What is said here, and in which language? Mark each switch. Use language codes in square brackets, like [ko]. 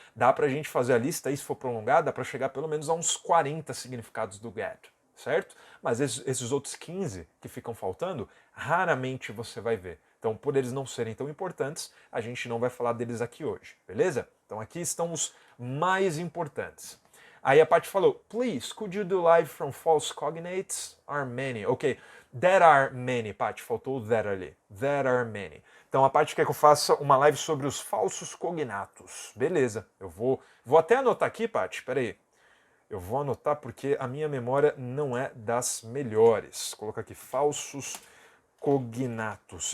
[pt] Dá pra gente fazer a lista aí, se for prolongada, dá pra chegar pelo menos a uns 40 significados do get, certo? Mas esses outros 15 que ficam faltando, raramente você vai ver. Então, por eles não serem tão importantes, a gente não vai falar deles aqui hoje, beleza? Então aqui estão os mais importantes. Aí a Paty falou, [en] please, could you do live from false cognates? Are many. Ok, there are many, Paty, [pt] faltou o there ali. [en] There are many. [pt] Então a Paty quer que eu faça uma live sobre os falsos cognatos. Beleza, eu vou até anotar aqui, Paty, peraí. Eu vou anotar porque a minha memória não é das melhores. Vou colocar aqui, falsos cognatos.